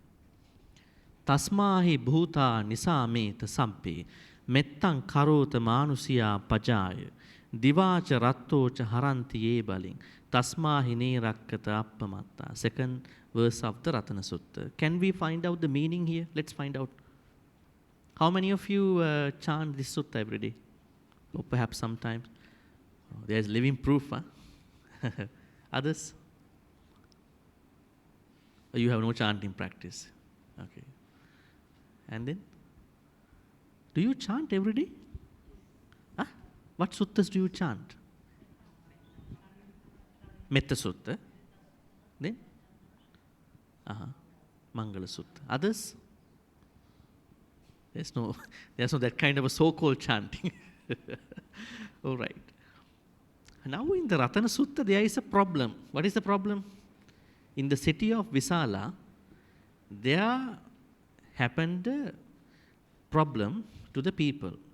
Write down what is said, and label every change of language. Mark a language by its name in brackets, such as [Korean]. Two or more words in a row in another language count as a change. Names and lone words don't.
[Pali] Tasmahi bhuta nisameta sabbe mettan karota manusiya pajaya. Divacha rattocha harantiye baling. Tasmahi ne rakkata appamatta. [English] Second verse of the Ratana Sutta. Can we find out the meaning here? Let's find out. How many of you chant this sutta every day? Or perhaps sometimes? There's living proof, huh? Others? You have no chanting practice. Okay. And then? Do you chant every day? Huh? What suttas do you chant? Metta Sutta. Then? Mangala Sutta. Others? There's no that kind of a so-called chanting. All right. Now in the Ratana Sutta there is a problem. What is the problem? In the city of Visala, there happened a problem to the people.